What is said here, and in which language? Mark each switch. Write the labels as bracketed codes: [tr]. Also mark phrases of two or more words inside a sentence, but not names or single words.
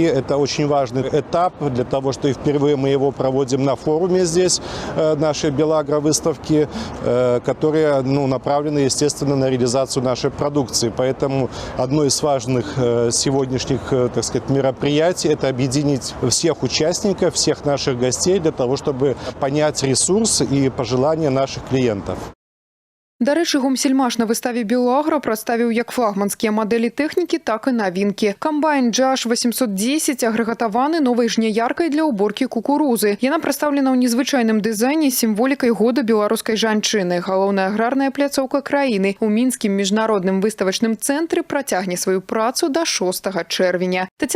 [ru] Это очень важный этап для того, что и впервые мы его проводим на форуме здесь, нашей «Белагро» выставки, которые направлены, естественно, на реализацию нашей продукции. Поэтому одно из важных сегодняшних, так сказать, мероприятий – это объединить всех участников, всех наших гостей для того, чтобы понять ресурсы и пожелания наших клиентов. [be] Дарэчы, гомсельмаш на выставе «Белагро» прадставіў як флагманскія мадэлі тэхнікі, так і навінкі. Камбайн JH 810 агрэгатаваны новай жняяркай для ўборкі кукурузы. Яна прадстаўлена ў незвычайным дызайне з сімволікай года беларускай жанчыны. Галоўная аграрная пляцоўка краіны ў мінскім міжнародным выставачным цэнтры працягне сваю працу да 6 чэрвеня.